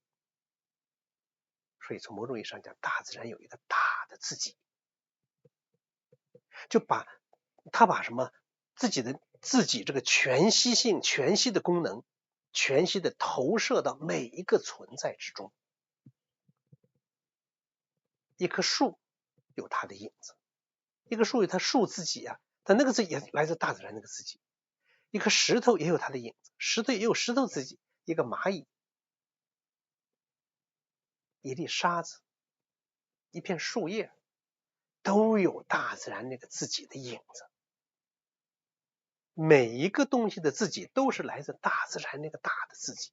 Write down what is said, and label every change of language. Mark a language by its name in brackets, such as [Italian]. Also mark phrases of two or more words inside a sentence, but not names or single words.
[Chinese] 所以從某種意義上講，大自然有一個大的自己，就把什麼自己這個全息性、全息的功能，全息的投射到每一個存在之中。一棵樹有它的影子，一棵樹有它樹自己啊，但那個自己也來自大自然那個自己。一顆石頭也有它的影子，石頭也有石頭自己。一個螞蟻，一粒沙子，一片樹葉，都有大自然那個自己的影子。每一個東西的自己都是來自大自然那個大的自己。